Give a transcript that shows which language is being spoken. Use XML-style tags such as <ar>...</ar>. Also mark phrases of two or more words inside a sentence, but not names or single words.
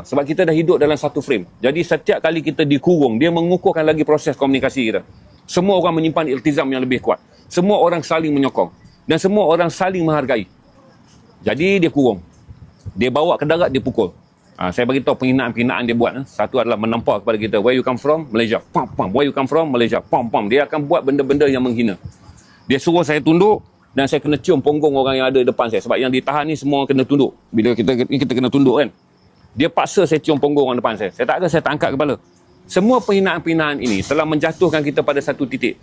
<ms>Sebab kita dah hidup dalam satu frame. Jadi setiap kali kita dikurung, dia mengukuhkan lagi proses komunikasi kita. Semua orang menyimpan iltizam yang lebih kuat. Semua orang saling menyokong. Dan semua orang saling menghargai. Jadi dia kurung. Dia bawa ke darat, dia pukul. Saya beritahu penghinaan-penghinaan dia buat. Satu adalah menampak kepada kita.</ms> <en>Where you come from? Malaysia. Pam, pam. Where you come from? Malaysia. Pam, pam.</en> <ms>Dia akan buat benda-benda yang menghina. Dia suruh saya tunduk dan saya kena cium punggung orang yang ada depan saya. Sebab yang ditahan ni semua kena tunduk. Bila kita kena tunduk kan. Dia paksa saya cium punggung orang depan saya. Saya tak angkat kepala. Semua penghinaan-penghinaan ini telah menjatuhkan kita pada satu titik.</ms>